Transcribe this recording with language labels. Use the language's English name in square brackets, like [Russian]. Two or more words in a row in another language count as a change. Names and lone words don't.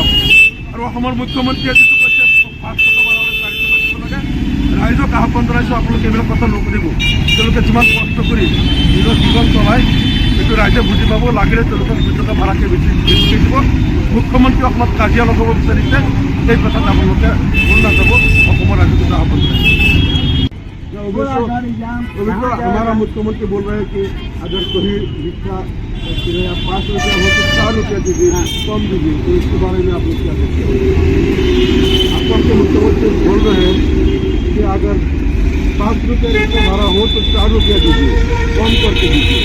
[Assamese] আৰু অসমৰ মুখ্যমন্ত্ৰীয়ে যিটো কৈছে 5 টকা ভাড়া হ'লে 4 টকা দিব লাগে, ৰাইজক আহ্বান জনাইছোঁ আপোনালোকে এইবিলাক কথা নুশুনিব। তেওঁলোকে যিমান কষ্ট কৰি নিজৰ জীৱন চলায় সেইটো ৰাইজে বুজি পাব। লাগিলে তেওঁলোকক 2 টকা ভাড়াকৈ বেছি দিব। মুখ্যমন্ত্ৰী অসমত কাজিয়া লগাব বিচাৰিছে, সেই কথাত আপোনালোকে ভুল নাযাব। অসমৰ ৰাইজক আহ্বান জনাইছোঁ। [Hindi] हमारा मुख्यमंत्री बोल रहे हैं कि अगर कोई रिक्शा 5 रुपया हो तो 4 रुपया दीजिए, कम दीजिए, तो इसके बारे में आप लोग क्या देखते हैं? आपके मुख्यमंत्री बोल रहे हैं कि अगर 5 रुपया रिक्शा भाड़ा हो तो 4 रुपया दीजिए, कम करके दीजिए।